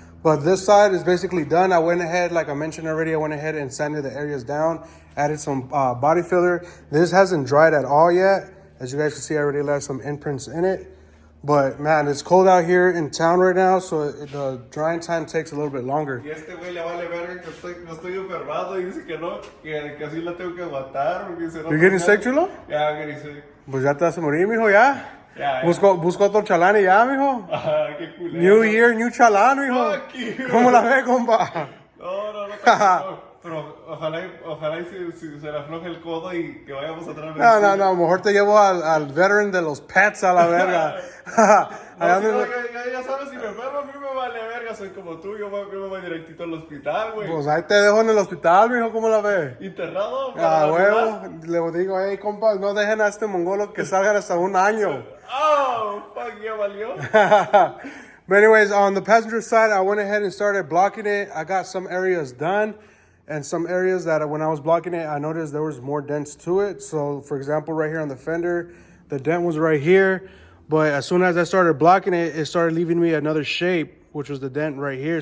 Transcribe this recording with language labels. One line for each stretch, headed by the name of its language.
English: But this side is basically done. I went ahead, like I mentioned already, I went ahead and sanded the areas down, added some body filler. This hasn't dried at all yet. As you guys can see, I already left some imprints in it. But man, it's cold out here in town right now, so the drying time takes a little bit longer.
Spanish: Y este güey le vale verga que estoy enfermado y dice que no, que así la tengo que aguantar.
English: You're getting sick, Chulo? Yeah, I'm getting sick.
Spanish: Pues ya te vas a morir, mijo, ya.
English: Yeah,
Spanish: Busco otro chalán y ya, mijo. Qué culero.
English: New Year, new
Spanish: chalán, mijo.
English: Fuck you.
Spanish: ¿Cómo la ve, compa? No. Pero ojalá y se le afloje el codo y que vayamos atrás. No, mejor te llevo al veteran de los pets a la verga. Ya sabes, si me enfermo, a mí me vale verga, soy como tú, yo me voy directito al hospital, güey. Pues ahí te dejo en el hospital, mijo, ¿cómo la ves? ¿Internado? Huevo, le digo, hey, compa, no dejen a este mongolo que salgan hasta un año.
English: Oh, fuck,
Spanish: ya valió.
English: But anyways, on the passenger side, I went ahead and started blocking it. I got some areas done and some areas that when I was blocking it, I noticed there was more dents to it. So for example, right here on the fender, the dent was right here. But as soon as I started blocking it, it started leaving me another shape, which was the dent right here.